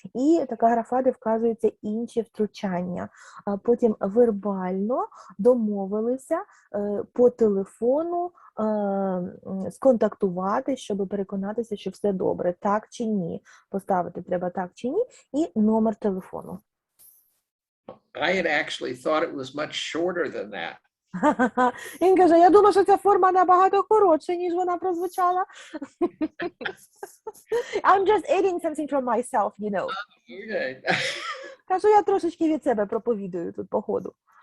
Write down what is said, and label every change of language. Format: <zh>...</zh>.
<uk>І така графа, де вказуються інші втручання. Потім вербально домовилися по телефону сконтактувати, щоб переконатися, що все добре, так чи ні. Поставити треба так чи ні, і номер телефону.</uk> <en>I had actually thought it was much shorter than that.</en> <uk>Він каже, я думаю, що ця форма набагато коротша, ніж вона прозвучала.</uk> <en>I'm just adding something from myself, you know. Okay.</en> <uk>Кажу, я трошечки від себе проповідую тут по ходу.</uk>